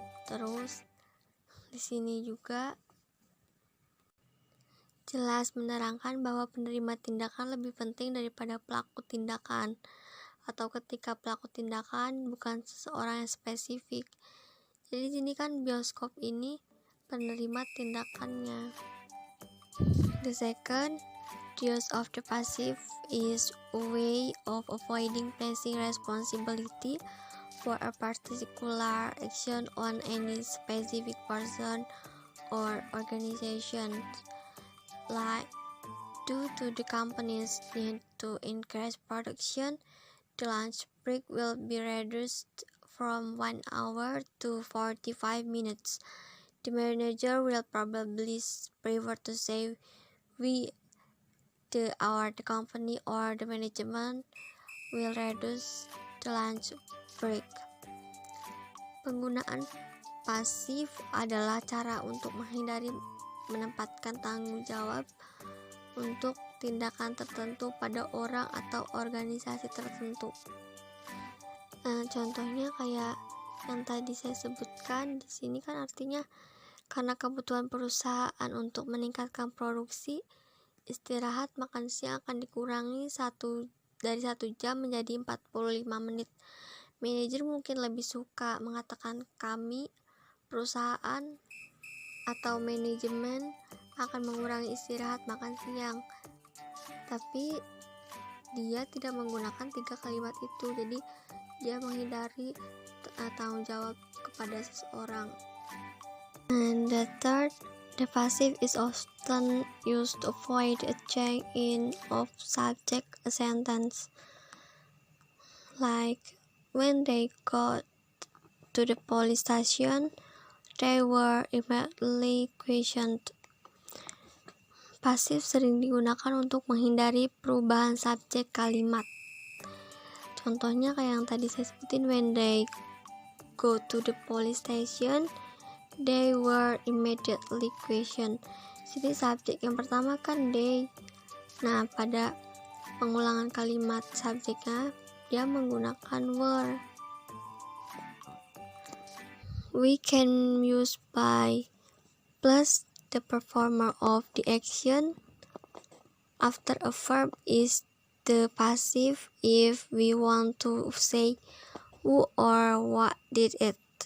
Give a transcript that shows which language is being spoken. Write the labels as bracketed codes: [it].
[id] Terus di sini juga jelas menerangkan bahwa penerima tindakan lebih penting daripada pelaku tindakan, atau ketika pelaku tindakan bukan seseorang yang spesifik. Jadi di sini kan bioskop ini penerima tindakannya. [en] The second use of the passive is a way of avoiding placing responsibility for a particular action on any specific person or organization. Like, due to the company's need to increase production, the lunch break will be reduced from 1 hour to 45 minutes. The manager will probably prefer to say the company or the management will reduce the lunch break. [id] Penggunaan pasif adalah cara untuk menghindari menempatkan tanggung jawab untuk tindakan tertentu pada orang atau organisasi tertentu. Contohnya kayak yang tadi saya sebutkan di sini kan artinya karena kebutuhan perusahaan untuk meningkatkan produksi, istirahat makan siang akan dikurangi dari 1 jam menjadi 45 menit. Manajer mungkin lebih suka mengatakan kami, perusahaan atau manajemen akan mengurangi istirahat makan siang, tapi dia tidak menggunakan 3 kalimat itu, jadi dia menghindari tanggung jawab kepada seseorang. [en] And the third, the passive is often used to avoid a change in of subject a sentence. Like, when they got to the police station, they were immediately questioned. [id] Pasif sering digunakan untuk menghindari perubahan subjek kalimat. Contohnya kayak yang tadi saya sebutin, [en] when they go to the police station, they were immediately questioned. [id] Jadi subjek yang pertama kan they. Nah, pada pengulangan kalimat subjeknya dia menggunakan were. [en] We can use by plus the performer of the action after a verb is the passive if we want to say who or what did it.